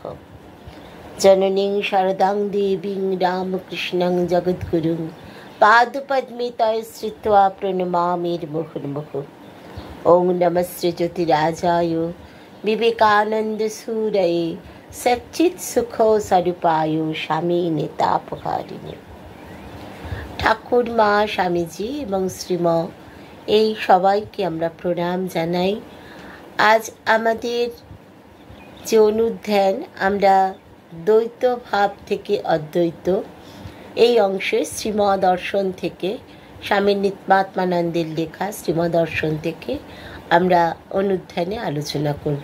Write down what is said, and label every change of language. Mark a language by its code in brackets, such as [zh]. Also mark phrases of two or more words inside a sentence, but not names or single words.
[sa] जननीं शारदां देवीं रामकृष्णं जगद्गुरुं पादपद्मे तये श्रित्वा प्रणमामि मुहुर्मुहुः। ॐ नमस्ते ज्योतिराजाय विवेकानन्दसूरये सच्चित सुख स्वरूपाय স্বামী তাপহারিণী। [bn] ঠাকুর মা, স্বামীজি এবং শ্রীম এই সবাইকে আমরা প্রণাম জানাই। আজ আমাদের যে অনুধ্যান, আমরা দ্বৈত ভাব থেকে অদ্বৈত এই অংশে শ্রীমদর্শন থেকে, স্বামী নিত্যাত্মানন্দের লেখা শ্রীমদর্শন থেকে আমরা অনুধ্যানে আলোচনা করব।